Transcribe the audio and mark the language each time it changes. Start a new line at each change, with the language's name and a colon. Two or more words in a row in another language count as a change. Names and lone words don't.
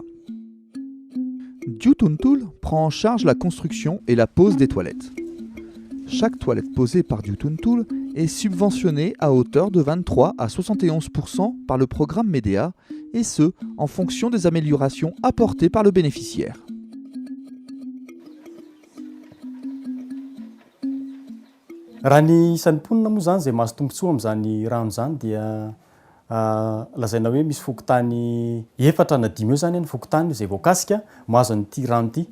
French: Diutuntul prend en charge la construction et la pose des toilettes. Chaque toilette posée par Diutuntul est subventionnée à hauteur de 23 à 71% par le programme Medea, et ce, en fonction des améliorations apportées par le bénéficiaire.
Malagasy: Raha ny isan'ny mponina moa zany zay mahazo tombontsoa amin'izany rano zany dia lazaina hoe misy fokotany 4 na 5 eo zany ny fokotany izay voakasika mahazo an'ity rano ity.